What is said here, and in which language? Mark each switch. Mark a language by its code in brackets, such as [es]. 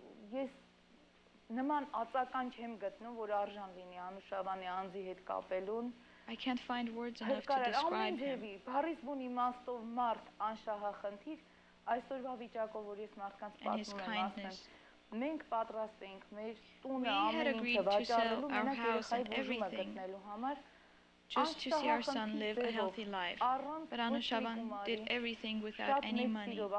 [hy] Ես նման ածական չեմ գտնում, որ արժան լինի Անուշավանի անձի հետ կապելուն։ [en] I can't find words enough to describe him. [hy] Բառից բուն իմաստով մարդ անշահախնդիր, այսօրվա վիճակով, որ ես մարդկանց պատմում եմ ասեմ, մենք պատրաստ ենք մեր տունը ամեն ինչը վաճառելու, մենակ երեխայի բուժումը գտնելու համար, [en] just to see our son live a healthy life. But Anushavan did everything without any money.